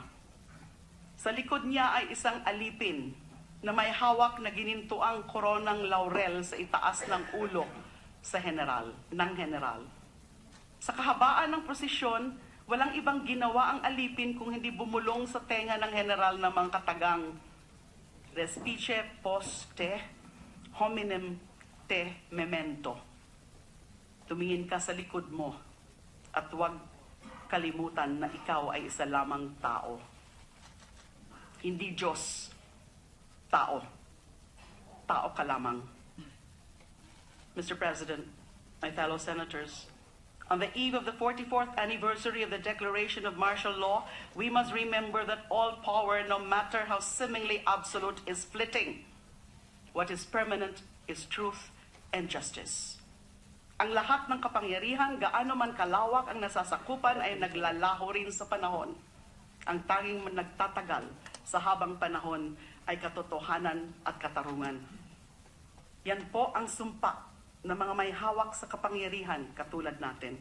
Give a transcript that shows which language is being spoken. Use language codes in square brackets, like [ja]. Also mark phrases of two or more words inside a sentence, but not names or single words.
[tl] Sa likod niya ay isang alipin na may hawak na ginintuang koronang laurel sa itaas ng ulo ng general. Sa kahabaan ng prosesyon, walang ibang ginawa ang alipin kung hindi bumulong sa tenga ng general na mga katagang, [la] respice poste hominem te memento. [tl] Tumingin ka sa likod mo at huwag kalimutan na ikaw ay isa lamang tao. Hindi Diyos, tao. Tao ka lamang. [en] Mr. President, my fellow senators, on the eve of the 44th anniversary of the declaration of martial law, we must remember that all power, no matter how seemingly absolute, is fleeting. What is permanent is truth and justice. [tl] Ang lahat ng kapangyarihan, gaano man kalawak ang nasasakupan, ay naglalaho rin sa panahon. Ang tanging nagtatagal sa habang panahon ay katotohanan at katarungan. Yan po ang sumpa ng mga may hawak sa kapangyarihan katulad natin.